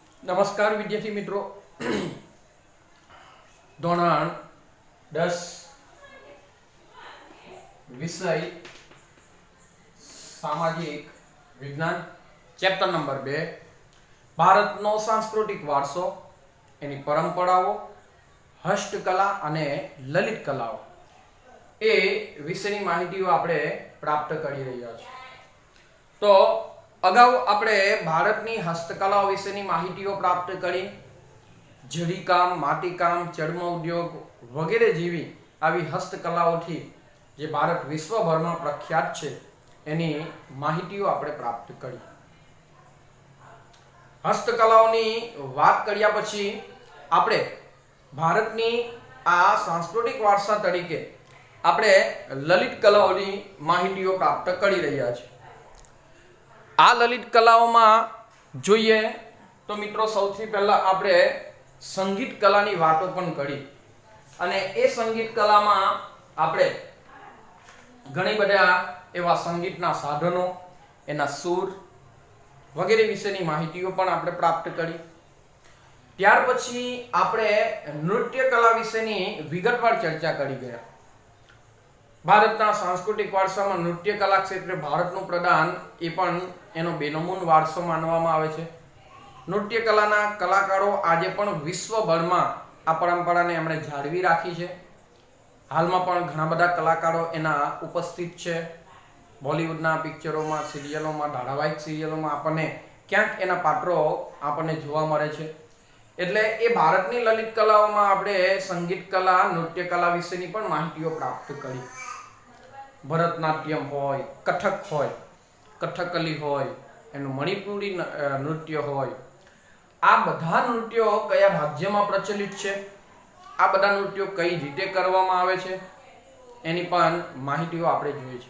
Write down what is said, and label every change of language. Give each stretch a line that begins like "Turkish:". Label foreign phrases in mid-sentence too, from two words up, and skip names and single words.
Gujarati: નમસ્કાર વિદ્યાર્થી મિત્રો। ધોરણ 10 વિષય સામાજિક વિજ્ઞાન ચેપ્ટર નંબર 2 ભારતનો સાંસ્કૃતિક વારસો એની પરંપરાઓ હસ્તકલા અને લલિત કલાઓ એ વિષયની માહિતીઓ આપણે પ્રાપ્ત કરી રહ્યા છીએ। તો અગાઉ આપણે ભારતની હસ્તકલાઓ વિશેની માહિતીઓ પ્રાપ્ત કરી। જરીકામ, માટીકામ, ચર્મ ઉદ્યોગ વગેરે જેવી આવી હસ્તકલાઓથી જે ભારત વિશ્વભરમાં પ્રખ્યાત છે એની માહિતીઓ આપણે પ્રાપ્ત કરી। હસ્તકલાઓની વાત કર્યા પછી આપણે ભારતની આ સાંસ્કૃતિક વારસા તરીકે આપણે લલિત કલાઓની માહિતીઓ પ્રાપ્ત કરી રહ્યા છે। આ લલિત કલાઓમાં જોઈએ તો મિત્રો સૌથી પહેલા આપણે સંગીત કલાની વાતો પણ કરી અને એ સંગીત કલામાં આપણે ઘણી બધા એવા સંગીતના સાધનો એના સૂર વગેરે વિશેની માહિતીઓ પણ આપણે પ્રાપ્ત કરી। ત્યાર પછી આપણે નૃત્ય કલા વિશેની વિગતવાર ચર્ચા કરી ગયા। ભારતના સાંસ્કૃતિક વારસામાં નૃત્ય કલા ક્ષેત્રે ભારતનું પ્રદાન એ પણ એનો બેનમૂન વારસો માનવામાં આવે છે। નૃત્ય કલાના કલાકારો આજે પણ વિશ્વભરમાં આ પરંપરાને એમણે જાળવી રાખી છે। હાલમાં પણ ઘણા બધા કલાકારો એના ઉપસ્થિત છે। બૉલીવૂડના પિક્ચરોમાં, સીરિયલોમાં, ધારાવાહિક સીરિયલોમાં આપણે ક્યાંક એના પાત્રો આપણે જોવા મળે છે। એટલે એ ભારતની લલિત કલાઓમાં આપણે સંગીત કલા, નૃત્ય કલા વિશેની પણ માહિતીઓ પ્રાપ્ત કરી। ભરતનાટ્યમ હોય, કથક હોય, કથકલી હોય, એનું મણિપુરી નૃત્ય હોય, આ બધા નૃત્યો કયા રાજ્યમાં પ્રચલિત છે, આ બધા નૃત્યો કઈ રીતે કરવામાં આવે છે એની પણ માહિતીઓ આપણે જોઈએ છે।